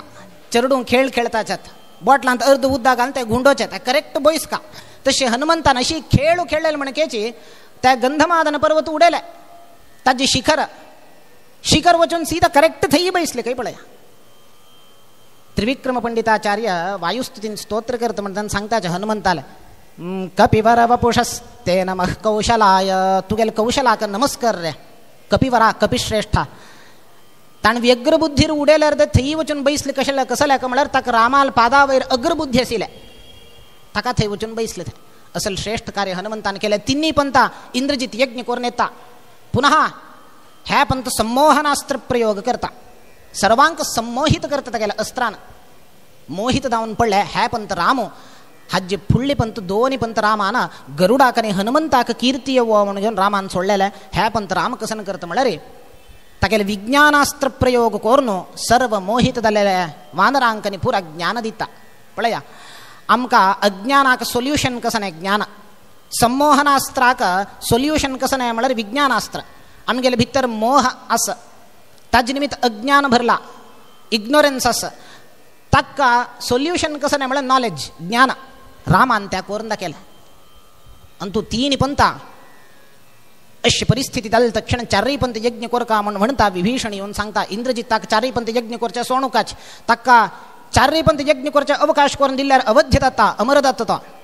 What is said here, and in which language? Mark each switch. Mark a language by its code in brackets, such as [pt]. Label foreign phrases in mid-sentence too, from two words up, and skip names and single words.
[kok] चेडूं खेळ खेळताच्यात बॉटलांत अर्द उद्दा घालून ते गुंडोवचे ते करेक्ट बयसका. तशी हनुमंतान अशी खेळ खेळलेले म्हणकेची त्या गंधमादन पर्वत उडेले ताजे शिखर वचून सीधा करेक्ट थंय बैसले काही पळया. त्रिविक्रम पंडिताचार्य वायुस्तुतीन स्तोत्र करता म्हणटा सांगताचे हनुमंताला [sa] कपिवर वपुषस्ते नमः कौशलाय. [kok] तुगेल कौशलाक नमस्कार रे कपिवरा कपिश्रेष्ठा. ताण व्यग्रबुद्धीर उडेल्यार ते थंय वचून बैसले कसले म्हळ्यार ताका रामाल पादा वयर अग्रबुद्धी आशिल्ले ताका थंय वचून बैसले. ते असल श्रेष्ठ कार्य हनुमंतान केले. तिन्ही पंथा इंद्रजित यज्ञ करून येता. पुनः हे पंथ संमोहनास्त्र प्रयोग करता. सर्वांक संमोहित करता तेगेल्या अस्त्रान मोहित जावन पडले. हे पंथ रामो हाजे फुडले पंथ दोन्ही पंथ रामान गरुडाक आनी हनुमंताक कीर्ती येवो म्हणून घेवन रामान सोडलेले. हे पंथ राम कसन करता म्हळ्यार तागेले विज्ञानास्त्र प्रयोग करून सर्व मोहित जालेले वानरांक आनी पुरा ज्ञान दिता. पळया आमकां अज्ञानाक सोल्युशन कसं आहे ज्ञान. संमोहनास्त्राक सोल्युशन कसं आहे म्हळ्यार विज्ञानास्त्र. आमगेले भितर मोह आस ताजे निमित्त अज्ञान भरला इग्नोरन्स आस ताका सोल्युशन कसं आहे म्हळ्यार नॉलेज ज्ञान. रामान त्या करून दाखयलें. अंतू 3 पंथा अशी परिस्थिती जाली तक्षण 4 पंथ यज्ञ कोरका म्हणटा विभीषण येवन सांगता इंद्रजिताक 4 पंथ यज्ञ करचे सोणुकाच ताका 4 पंथ यज्ञ करचे अवकाश करून दिल्यार अवध्य दत्ता अमरदत्त तो.